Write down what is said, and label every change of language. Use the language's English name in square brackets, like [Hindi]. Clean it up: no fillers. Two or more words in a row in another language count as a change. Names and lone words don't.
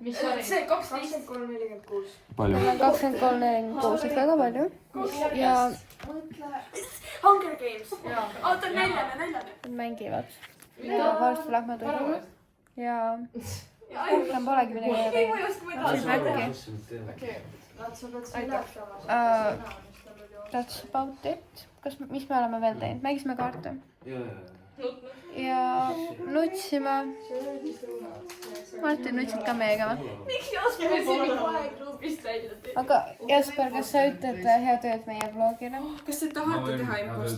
[Estonian] See 23.46. Palju? 23.46, et väga palju. Ja Hunger Games. Oota, neljane. mängivad. Ja varsti lähme tulema. Ja rohkem polegi midagi teha. [English] That's about it. [Estonian] Mis me oleme veel teinud? Mängisime kaarte. Ja nutsime. Martin, nutsid ka meiega või? Miks Jasper siin kohe grupist välja teeb? Aga Jasper, kas sa ütled hea tööd meie vlogile? Kas te tahate teha imposti?